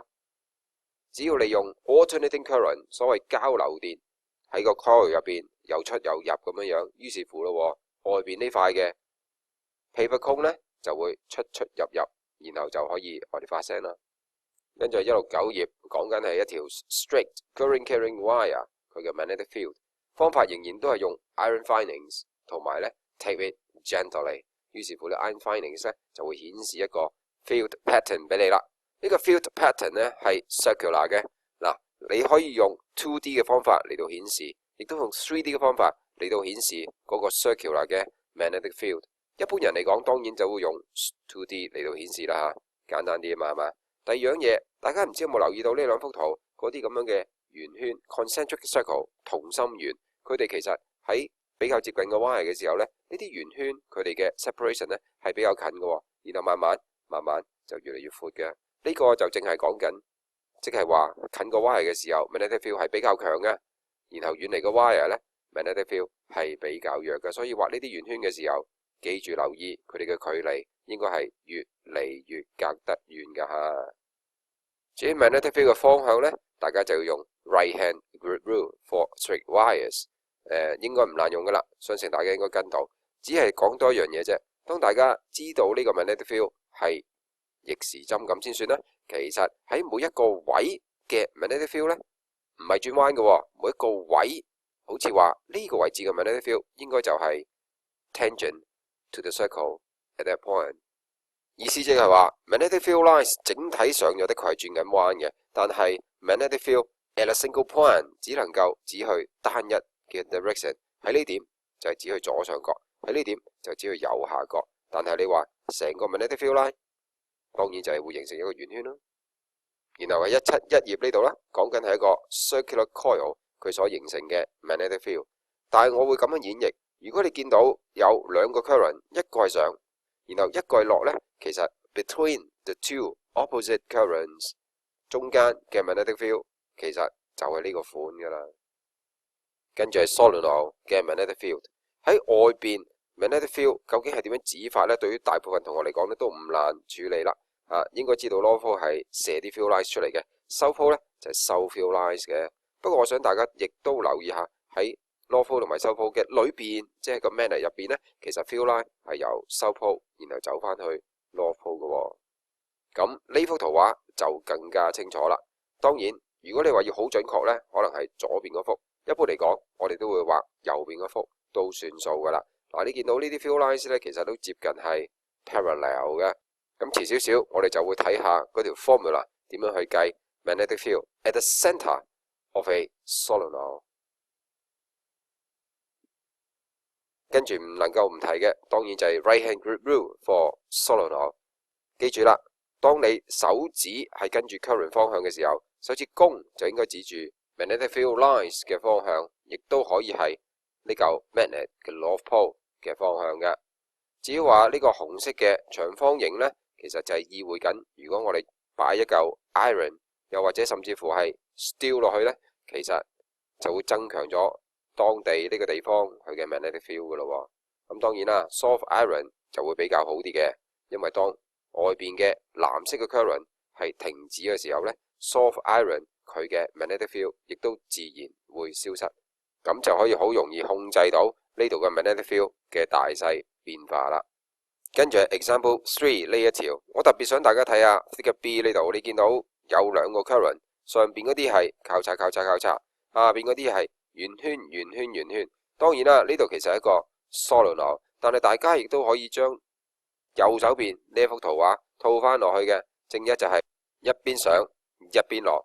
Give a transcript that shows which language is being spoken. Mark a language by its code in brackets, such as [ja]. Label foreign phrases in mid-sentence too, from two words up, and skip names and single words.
[yue] 只要利用 [en] alternating current， [yue] 所謂交流電喺個 coil 入邊有出有入咁樣樣，於是乎咯，外邊呢塊嘅 [en] paper cone [yue] 呢就會出出入入，然後就可以我哋發聲啦。跟住169頁講緊係一條 [en] straight current carrying wire， [yue] 佢嘅 [en] magnetic field [yue] 方法仍然都係用 [en] iron filings [yue] 同埋呢 [en] tape it gently。 [yue] 於是乎呢 [en] iron filings [yue] 呢就會顯示一個 [en] field pattern [yue] 俾你啦。呢個 [en] field pattern [yue] 呢係 circular 嘅。嗱，你可以用 2D 嘅方法嚟到顯示，亦都用 3D 嘅方法嚟到顯示嗰個 circular 嘅 [en] magnetic field。 [yue] 一般人嚟講，當然就會用 2D 嚟到顯示啦嚇，簡單啲啊嘛，係嘛？第二樣嘢，大家唔知有冇留意到呢兩幅圖嗰啲咁樣嘅圓圈 [en] concentric circle [yue] 同心圓，佢哋其實喺比較接近個 Y 嘅時候呢，呢啲圓圈佢哋嘅 separation 呢係比較近嘅，然後慢慢就越嚟越闊嘅。呢個就淨係講緊，即係話近個 Y 嘅時候 [en] magnetic field [yue] 係比較強嘅，然後遠離個 Y 呢 [en] magnetic field [yue] 係比較弱嘅。所以畫呢啲圓圈嘅時候，記住留意佢哋嘅距離應該係越嚟越隔得遠㗎嚇。至於 [en] magnetic field [yue] 嘅方向呢，大家就要用 [en] right hand grid rule for straight wires。 [yue] 應該唔難用㗎啦，相信大家應該跟到。只係講多一樣嘢啫。當大家知道呢個 [en] magnetic field [yue] 係逆時針咁先算啦。其實喺每一個位嘅 [en] magnetic field [yue] 呢，唔係轉彎嘅，每一個位好似話呢個位置嘅 [en] magnetic field [yue] 應該就係 [en] tangent to the circle at that point。 [yue] 意思即係話 [en] magnetic field lines [yue] 整體上有的確係轉緊彎嘅，但係 [en] magnetic field at a single point [yue] 只能夠指去單一嘅 direction。喺呢點就係指去左上角，喺呢點就指去右下角。但係你話成個 [en] magnetic field line [yue] 當然就係會形成一個圓圈咯。然後喺171頁呢度啦，講緊係一個 [en] circular coil [yue] 佢所形成嘅 [en] magnetic field。 [yue] 但係我會咁樣演繹，如果你見到有兩個 current， 一個係上，然後一個係落呢，其實 [en] between the two opposite currents [yue] 中間嘅 [en] magnetic field [yue] 其實就係呢個款㗎啦。跟住係 solenoid 嘅 [en] magnetic field [yue] 喺外邊 [en] magnetic field [yue] 究竟係點樣指法呢？對於大部分同學嚟講呢都唔難處理啦。應該知道 [en] North Pole [yue] 係射啲 [en] field lines [yue] 出嚟嘅， [en] South Pole [yue] 呢就係收 [en] field lines [yue] 嘅。不過我想大家亦都留意下喺 [en] North Pole [yue] 同埋 [en] South Pole [yue] 嘅裏邊，即係個 magnet 入邊呢，其實 [en] field line [yue] 係由 [en] South Pole [yue] 然後走翻去 [en] North Pole [yue] 嘅。咁呢幅圖畫就更加清楚啦。當然，如果你話要好準確呢，可能係左邊嗰幅。一般嚟講，我哋都會畫右邊嗰幅都算數噶啦。嗱，你見到呢啲 [en] field lines [yue] 呢，其實都接近係 parallel 嘅。咁遲少少，我哋就會睇下嗰條 formula 點樣去計 [en] magnetic field at the center of a solenoid。 [yue] 跟住唔能夠唔提嘅，當然就係 [en] right hand grid rule for solenoid。 [yue] 記住啦，當你手指係跟住 current 方向嘅時候，手指公就應該指住 [en] magnetic field lines [yue] 嘅方向，亦都可以係呢嚿 magnet 嘅 [en] North Pole [yue] 嘅方向嘅。至於話呢個紅色嘅長方形呢，其實就係意會緊，如果我哋擺一嚿 iron， 又或者甚至乎係 steel 落去呢，其實就會增強咗當地呢個地方佢嘅 [en] magnetic field [yue] 噶咯。咁當然啦 ， [en] soft iron [yue] 就會比較好啲嘅，因為當外邊嘅藍色嘅 current 係停止嘅時候呢， [en] soft iron [yue] 佢嘅 [en] magnetic field [yue] 亦都自然會消失，咁就可以好容易控制到呢度嘅 [en] magnetic field [yue] 嘅大細變化啦。跟住 example 3呢一條，我特別想大家睇下 [en] figure B [yue] 呢度，你見到有兩個 current， 上邊嗰啲係交叉，下邊嗰啲係圓圈。當然啦，呢度其實係一個 solenoid， 但係大家亦都可以將右手邊呢一幅圖畫套翻落去嘅，正一就係一邊上一邊落。